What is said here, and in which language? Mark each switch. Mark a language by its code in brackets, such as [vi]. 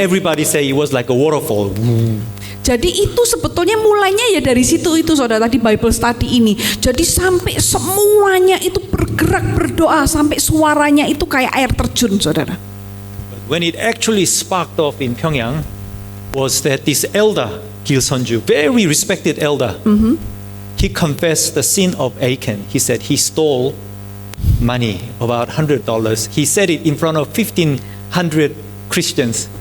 [en] everybody say it was like a waterfall. [id] jadi itu sebetulnya mulainya ya dari situ itu saudara, tadi Bible study ini. Jadi sampai semuanya itu bergerak berdoa sampai suaranya itu kayak air terjun saudara. [en] When it actually sparked off in Pyongyang was that this elder, Gil Sunju, very respected elder, he confessed the sin of Achan. He said he stole money, about $100. He said it in front of 1,500 Christians.